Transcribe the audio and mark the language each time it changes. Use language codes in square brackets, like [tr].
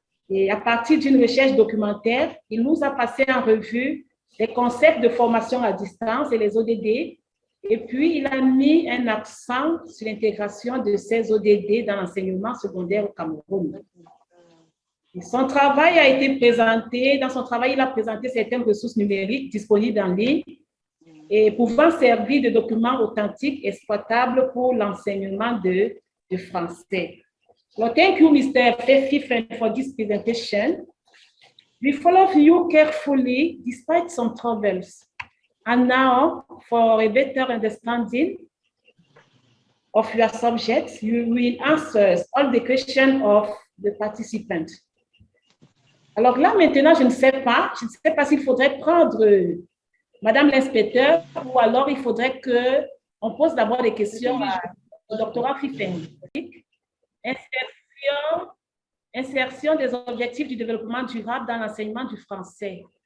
[fr] Et à partir d'une recherche documentaire, il nous a passé en revue les concepts de formation à distance et les ODD, et puis il a mis un accent sur l'intégration de ces ODD dans l'enseignement secondaire au Cameroun. Et son travail a été présenté, dans son travail, il a présenté certaines ressources numériques disponibles en ligne et pouvant servir de documents authentiques exploitables pour l'enseignement de français. [en] Well, thank you, Mr. Fifen, for this presentation. We followed you carefully despite some troubles. And now, for a better understanding of your subject, you will answer all the questions of the participants. [fr] Alors là, maintenant, je ne sais pas s'il faudrait prendre Madame l'inspecteur ou alors il faudrait qu'on pose d'abord des questions au doctorat Fifen. Insertion des objectifs du développement durable dans l'enseignement du français.